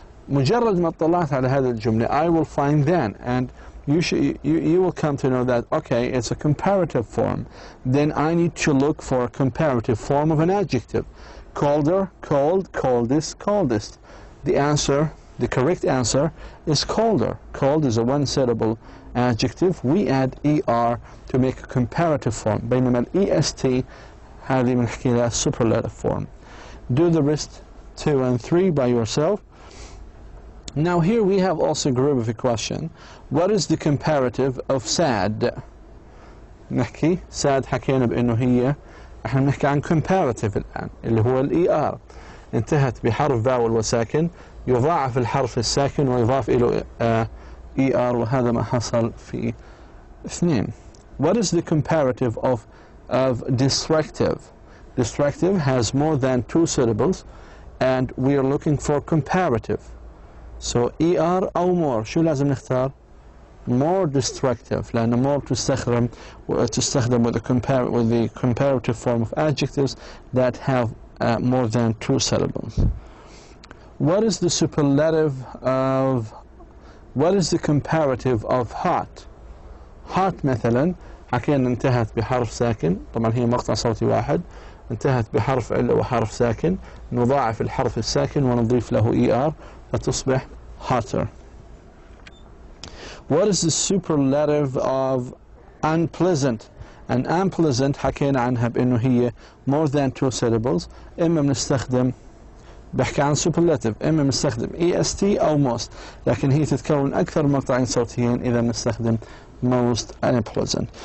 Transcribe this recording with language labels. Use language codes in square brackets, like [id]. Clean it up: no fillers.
[ar] مجرد ما اطلعت على هذه الجملة [en] I will find than, and you will come to know that, okay, it's a comparative form. Then I need to look for a comparative form of an adjective. Colder, cold, coldest, coldest. The correct answer is colder. Cold is a one-syllable adjective. We add er to make a comparative form. [ar] بينما est هذه بنحكي لها [en] superlative form. Do the rest 2 and 3 by yourself. Now here we have also a group of a question. What is the comparative of sad? [ar] نحكي sad حكينا بأنه هي احنا بنحكي عن [en] comparative [ar] الآن اللي هو الER. انتهت بحرف [en] vowel [ar] وساكن، يضاعف الحرف الساكن ويضاف إلى ER، وهذا ما حصل في 2. [en] What is the comparative of distractive? Distractive has more than 2 syllables and we are looking for comparative. So ER أو more، [ar] شو لازم نختار؟ [en] more destructive، [ar] لأن [en] more [ar] تستخدم [en] with the comparative form of adjectives that have more than 2 syllables. What is the superlative of, what is the comparative of hot? [ar] hot مثلا حكينا انتهت بحرف ساكن، طبعا هي مقطع صوتي واحد، انتهت بحرف علة وحرف ساكن، نضاعف الحرف الساكن ونضيف له ER فتصبح [en] hotter. What is the superlative of unpleasant? And unpleasant حكينا عنها بأنه هي more than 2 syllables. [ar] إما بنستخدم، بحكي عن [en] superlative، [ar] إما بنستخدم est أو most، لكن هي تتكون أكثر مقطعين صوتيين إذا بنستخدم [en] most unpleasant.